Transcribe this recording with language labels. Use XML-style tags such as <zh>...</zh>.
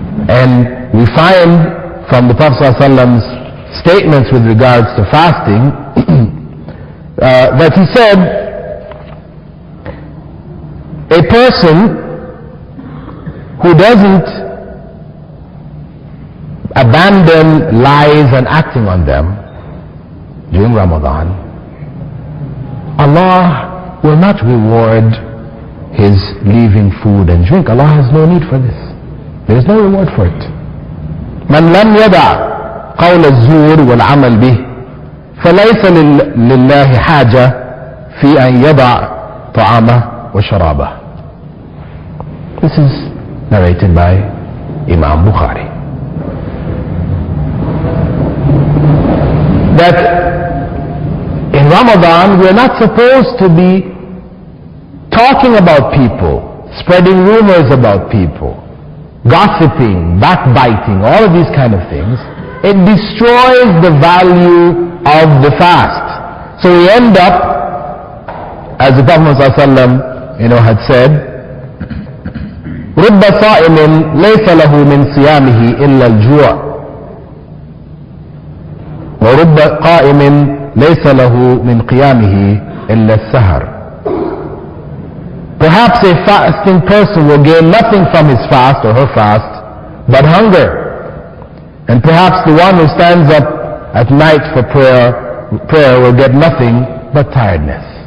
<en>And we find from the Prophet ﷺ's statements with regards to fasting that he said, a person who doesn't abandon lies and acting on them during Ramadan, Allah will not reward his leaving food and drink. Allah has no need for this. There is no reward for it.</en> <ar>من لم يدع قول الزور والعمل به فليس لله حاجة في أن يضع طعامه وشرابه.</ar> <en>This is narrated by Imam Bukhari. That in Ramadan we are not supposed to be talking about people, spreading rumors about people, gossiping, backbiting, all of these kind of things. It destroys the value of the fast. So we end up, as the Prophet ﷺ, had said,</en> <ar>رب صائم ليس له من صيامه إلا الجوع ورب قائم ليس له من قيامه إلا السهر.</ar> <en>Perhaps a fasting person will gain nothing from his fast or her fast but hunger. And perhaps the one who stands up at night for prayer will get nothing but tiredness.</en>